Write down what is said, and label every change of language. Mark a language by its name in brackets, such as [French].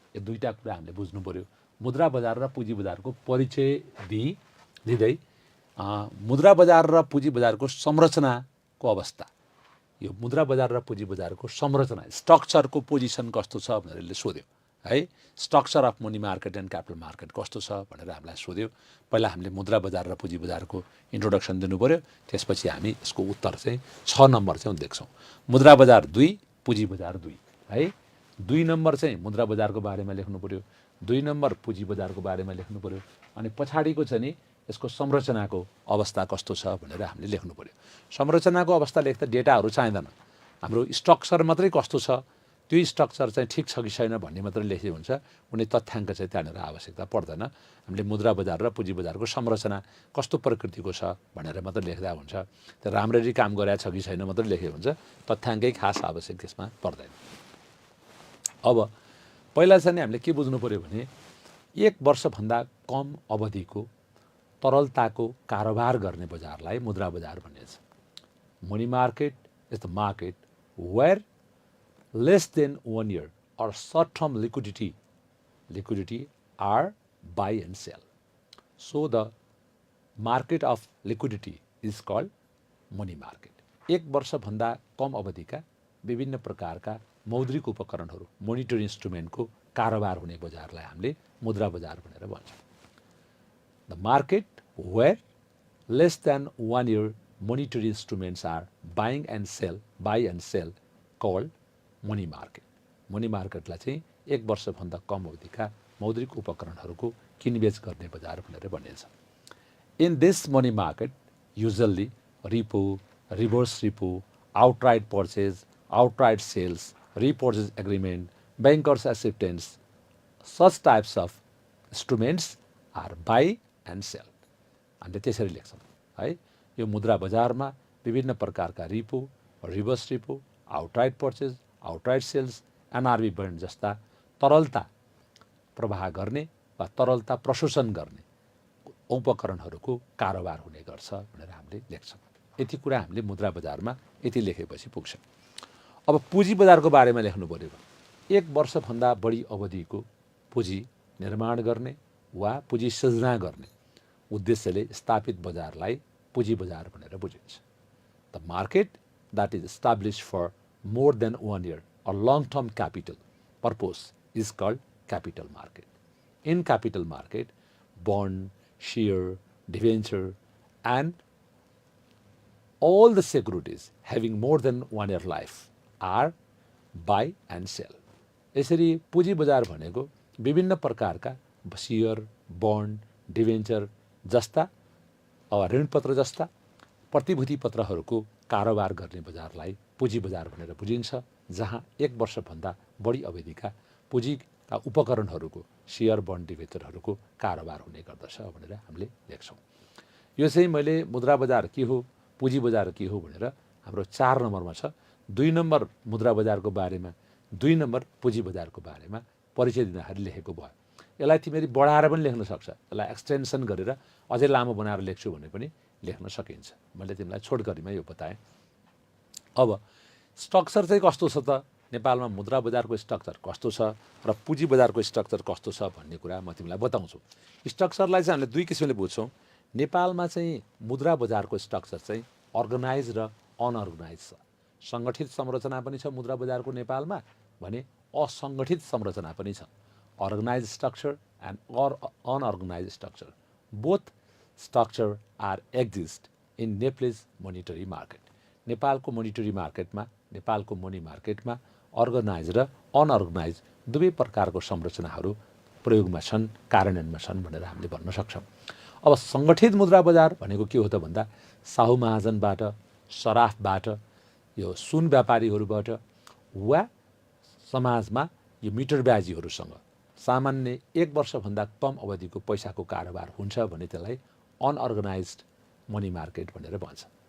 [Nepali] यो दुईटा कुरा हामीले बुझ्नु पर्यो। मुद्रा बजार र पुँजी बजारको परिचय दिँदै मुद्रा बजार र पुँजी बजारको संरचनाको अवस्था, यो मुद्रा बजार र पुँजी बजारको संरचना स्ट्रक्चरको पोजिसन कस्तो छ भनेर यसले सोध्यो [English] है structure of money market and capital market [Nepali] कस्तो छ भनेर हामीलाई सोध्यो। पहिला हामीले मुद्रा बजार र पुँजी बजारको इन्ट्रोडक्सन दिनु पऱ्यो, त्यसपछि हामी यसको उत्तर चाहिँ 6 नम्बर चाहिँ देख्छौँ। मुद्रा बजार 2, पुँजी बजार 2 है। 2 नम्बर चाहिँ मुद्रा बजारको बारेमा लेख्नु पऱ्यो, 2 नम्बर पुँजी बजारको बारेमा लेख्नु पऱ्यो, अनि पछाडिको चाहिँ नि यसको संरचनाको अवस्था कस्तो छ भनेर हामीले लेख्नु पऱ्यो। संरचनाको अवस्था लेख्दा डेटाहरू चाहिँदैन, हाम्रो स्ट्रक्चर मात्रै कस्तो छ, त्यो स्ट्रक्चर चाहिँ ठिक छ कि छैन भन्ने मात्रै लेखे हुन्छ, कुनै तथ्याङ्क चाहिँ त्यहाँनिर आवश्यकता पर्दैन। हामीले मुद्रा बजार र पुँजी बजारको संरचना कस्तो प्रकृतिको छ भनेर मात्रै लेख्दा हुन्छ, त्यो राम्ररी काम गरेको छ कि छैन मात्रै लेखे हुन्छ, तथ्याङ्कै खास आवश्यक त्यसमा पर्दैन। अब पहिला चाहिँ हामीले के बुझ्नु पऱ्यो भने 1 वर्षभन्दा कम अवधिको तरलताको कारोबार गर्ने बजारलाई मुद्रा बजार भनिन्छ। [English] Money market is the market where less than 1 year or short-term liquidity are buy and sell. So the market of liquidity is called money market. [Nepali] 1 वर्षभन्दा कम अवधिका विभिन्न प्रकारका मौद्रिक उपकरणहरू मोनिटरी इन्स्ट्रुमेन्टको कारोबार हुने बजारलाई हामीले मुद्रा बजार भनेर भन्छौँ। [English] The market where less than 1 year monetary instruments are buy and sell called money market. [Nepali] Money मार्केटलाई चाहिँ 1 वर्षभन्दा कम अवधिका मौद्रिक उपकरणहरूको किनबेच गर्ने बजार भनेर भनिन्छ। [English] In this money market usually repo, reverse repo, outright purchase, outright sales, repurchase agreement, bankers acceptance, such types of instruments are buy and sell. [Nepali] हामीले त्यसरी लेख्छौँ है। यो मुद्रा बजारमा विभिन्न प्रकारका repo, reverse repo, outright purchase, outright sales, NRB bond जस्ता तरलता प्रवाह गर्ने वा तरलता प्रशोषण गर्ने उपकरणहरूको कारोबार हुने गर्छ भनेर हामीले लेख्छौँ। यति कुरा हामीले मुद्रा बजारमा यति लेखेपछि पुग्छ। अब पुँजी बजारको बारेमा लेख्नु पऱ्यो। 1 वर्षभन्दा बढी अवधिको पुँजी निर्माण गर्ने वा पुँजी सृजना गर्ने उद्देश्यले स्थापित बजारलाई पुँजी बजार भनेर बुझिन्छ। [English] The market that is established for more than 1 year or long-term capital purpose is called capital market. In capital market, bond, share, debenture, and all the securities having more than 1 year life are buy and sell. [Nepali] यसरी पुँजी बजार भनेको विभिन्न प्रकारका share, bond, debenture जस्ता ऋणपत्र जस्ता प्रतिभूति पत्रहरूको कारोबार गर्ने बजारलाई पुँजी बजार भनेर बुझिन्छ, जहाँ 1 वर्षभन्दा बढी अवधिका पुँजीका उपकरणहरूको शेयर, बन्ड, डिभेन्चरहरूको कारोबार हुने गर्दछ भनेर हामीले लेख्छौँ। यो चाहिँ मैले मुद्रा बजार के हो, पुँजी बजार के हो भनेर हाम्रो 4 नम्बरमा छ। 2 नम्बर मुद्रा बजारको बारेमा, 2 नम्बर पुँजी बजारको बारेमा परिचय दिँदाखेरि लेखेको भयो। यसलाई तिमीले बढाएर पनि लेख्न सक्छ, यसलाई एक्सटेन्सन गरेर अझै लामो बनाएर लेख्छु भने पनि लेख्न सकिन्छ। मैले तिमीलाई छोटकरीमा यो बताएँ। अब स्ट्रक्चर चाहिँ कस्तो छ त, नेपालमा मुद्रा बजारको स्ट्रक्चर कस्तो छ र पुँजी बजारको स्ट्रक्चर कस्तो छ भन्ने कुरा म तिमीलाई बताउँछु। स्ट्रक्चरलाई चाहिँ हामीले 2 किसिमले बुझ्छौँ। नेपालमा चाहिँ मुद्रा बजारको स्ट्रक्चर चाहिँ अर्गनाइज र अनअर्गनाइज छ। सङ्गठित संरचना पनि छ मुद्रा बजारको नेपालमा भने असङ्गठित संरचना पनि छ। [English] Organise structure and unorganise structure, both structure are exist in Nepalese monetary market. [Nepali] नेपालको मोनिटरी मार्केटमा, नेपालको मनी मार्केटमा अर्गनाइज र अनअर्गनाइज दुवै प्रकारको संरचनाहरू प्रयोगमा छन्, कार्यान्वयनमा छन् भनेर हामीले भन्न सक्छौँ। अब सङ्गठित मुद्रा बजार भनेको के हो त भन्दा साहु महाजनबाट, सराफबाट, यो सुन व्यापारीहरूबाट वा समाजमा यो मिटरब्याजीहरूसँग सामान्य 1 वर्षभन्दा कम अवधिको पैसाको कारोबार हुन्छ भने त्यसलाई अनअर्गनाइज्ड मनी मार्केट भनेर भन्छ।